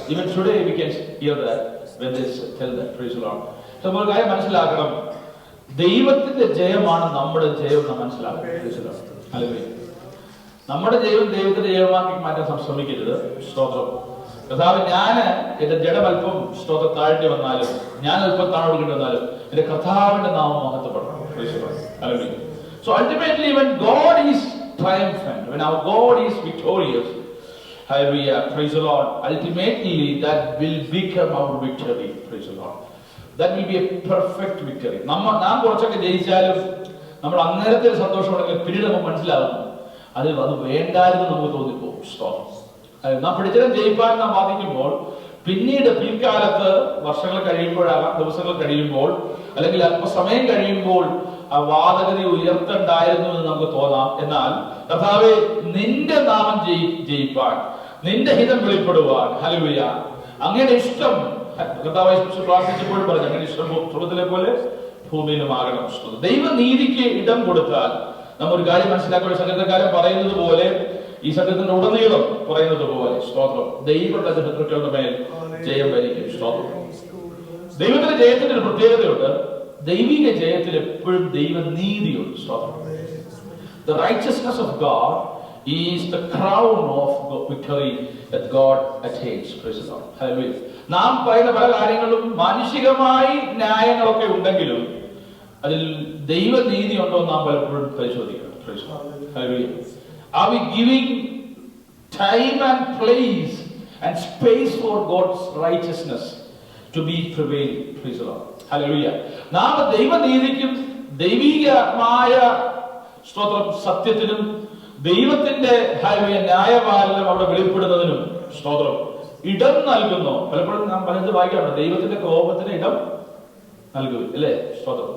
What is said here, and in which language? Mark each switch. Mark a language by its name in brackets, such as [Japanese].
[English] Even today we can hear that when they tell that. Praise the Lord. [Malayalam] So നമ്മൾ കാര്യം മനസ്സിലാക്കണം, ദൈവത്തിന്റെ ജയമാണ് നമ്മുടെ ജയം എന്ന് മനസ്സിലാക്കണം. ഹല്ലേലൂയ. നമ്മുടെ ജയം ദൈവത്തിന്റെ ജയമാക്കി മാറ്റാൻ ശ്രമിക്കരുത്. സ്തോത്രം. കർത്താവ് ഞാൻ എന്റെ ജഡം അല്പം സ്തോത്രം താഴ്ത്തി വന്നാലും, ഞാൻ അല്പം താഴോട്ട് വന്നാലും എന്റെ കർത്താവിന്റെ നാമം മഹത്വപ്പെടണം. Hallelujah. [English] So ultimately when God is triumphant, when our God is victorious, hallelujah, praise the Lord, ultimately that will become our victory. Praise the Lord. That will be a perfect victory. [Malayalam] നാം കുറച്ചൊക്കെ ജയിച്ചാലും നമ്മൾ അന്നേരത്തെ സന്തോഷമുണ്ടെങ്കിൽ പിന്നീട് നമുക്ക് മനസ്സിലാകുന്നു അത് വേണ്ടായിരുന്നു നമുക്ക് തോന്നിപ്പോകും. നാം പിടിച്ചതും ജയിപ്പാൻ നാം വാദിക്കുമ്പോൾ പിന്നീട് പിൽക്കാലത്ത് വർഷങ്ങൾ കഴിയുമ്പോഴാകാം, ദിവസങ്ങൾ കഴിയുമ്പോൾ അല്ലെങ്കിൽ അല്പസമയം കഴിയുമ്പോൾ ആ വാദഗതി ഉയർത്തണ്ടായിരുന്നു എന്ന് നമുക്ക് തോന്നാം. എന്നാൽ കർത്താവേ നിന്റെ നാമം ജയിപ്പാൻ, നിന്റെ ഹിതം വെളിപ്പെടുവാൻ, ഹല്ലേലൂയ, അങ്ങയുടെ ഇഷ്ടം കർത്താവെ പ്രാർത്ഥിച്ചപ്പോൾ പറഞ്ഞു അങ്ങനെ ഇഷ്ടം സ്വർഗ്ഗത്തിലെ പോലെ ഭൂമിയിലുമാകണം. ദൈവനീതിക്ക് ഇടം കൊടുത്താൽ നമ്മ ഒരു കാര്യം മനസ്സിലാക്കുക. സംഗീതക്കാരൻ പറയുന്നത് പോലെ, ഈ സംഗീതത്തിന്റെ ഉടനീളം പറയുന്നത് പോലെ സ്തോത്രം ദൈവം തന്റെ ശത്രുക്കളുടെ മേൽ ജയം വരിക്കും. സ്തോത്രം. ദൈവത്തിന്റെ ജയത്തിന്റെ ഒരു പ്രത്യേകതയുണ്ട്. ദൈവിക ജയത്തിൽ എപ്പോഴും ദൈവനീതിയുണ്ട്. സ്തോത്രം. [English] The righteousness of God is the crown of victory that God attains. Praise the Lord. Hallelujah. [Malayalam] നാം പറയുന്ന പല കാര്യങ്ങളും മാനുഷികമായി ന്യായങ്ങളൊക്കെ ഉണ്ടെങ്കിലും അതിൽ ദൈവനീതി ഉണ്ടോ നാം പലപ്പോഴും പരിശോധിക്കണം. [English] Praise the Lord. Hallelujah. Are we giving time and place and space for God's righteousness to be prevailing? Praise the Lord. Hallelujah. [Malayalam] നാം ദൈവനീതിക്കും ദൈവികമായ സ്തോത്രം സത്യത്തിനും ദൈവത്തിന്റെ ന്യായപാലനം അവിടെ വെളിപ്പെടുന്നതിനും സ്തോത്രം ഇടം നൽകുന്നു. പലപ്പോഴും നാം പലത് വായിക്കാറുണ്ട്, ദൈവത്തിന്റെ കോപത്തിന് ഇടം നൽകുക, അല്ലേ? സ്തോത്രം.